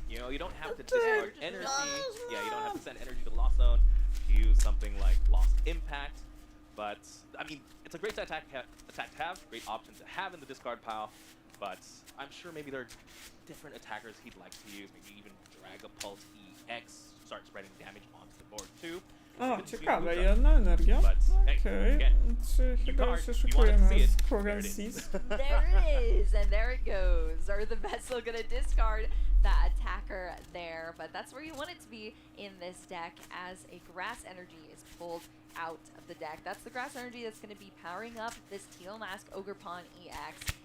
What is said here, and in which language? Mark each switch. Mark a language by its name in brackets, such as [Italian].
[English] You know, you don't have to discard energy. Yeah, you don't have to send energy to Lost Zone to use something like Lost Impact. But I mean, it's a great attack to have, great option to have in the discard pile. But I'm sure maybe there are different attackers he'd like to use. Maybe even Dragapult EX, start spreading damage onto the board too. [Polish] O, ciekawe, jedna energia. Okej, czy chyba się szykuje na Squirrensis? [English] There it is, and there it goes. Earthen Vessel gonna discard that attacker there, but that's where you want it to be in this deck as a grass energy is pulled out of the deck. That's the grass energy that's going to be powering up this Teal Mask Ogerpon EX.